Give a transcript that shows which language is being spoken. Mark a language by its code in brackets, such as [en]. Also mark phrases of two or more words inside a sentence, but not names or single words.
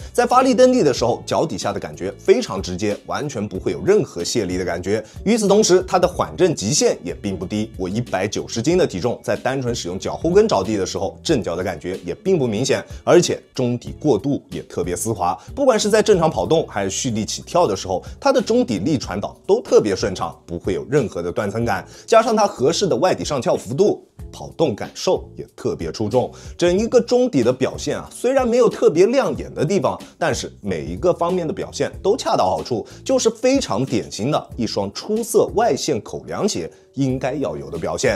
[zh] 在发力蹬地的时候，脚底下的感覺非常直接，完全不會有任何泄力的感覺。與此同時，它的緩震極限也並不低。我190斤的體重，在單純使用腳後跟着地的時候，震腳的感覺也並不明顯，而且中底過渡也特別絲滑。不管是在正常跑動還是蓄力起跳的時候，它的中底力傳導都特別順暢，不會有任何的斷層感。加上它合適的外底上翹幅度，跑動感受也特別出眾。整一個中底的表現啊，雖然沒有特別亮眼的地方，但是每一個方面的表現都恰到好處，就是非常典型的一雙出色外線口糧鞋應該要有的表現。